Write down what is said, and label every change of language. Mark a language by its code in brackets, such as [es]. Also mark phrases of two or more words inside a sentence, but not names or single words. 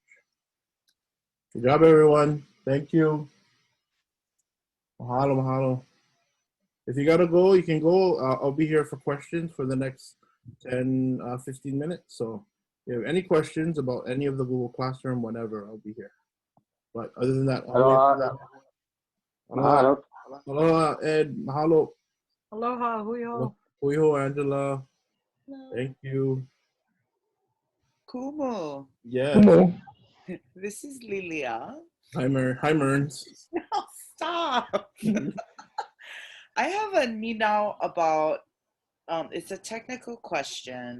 [en] Good job, everyone. Thank you. [haw] Mahalo, mahalo. [en] If you gotta go, you can go. I'll be here for questions for the next 10, 15 minutes. So if you have any questions about any of the Google Classroom, whenever, I'll be here. But other than that, Aloha. Aloha. Aloha, Ed. Mahalo. [haw] Aloha, huiho. [en] Huiho, Angela. Thank you. Kumu. Yes. This is Lilia. Hi, Merns. Oh, stop. I have a ninau about, it's a technical question.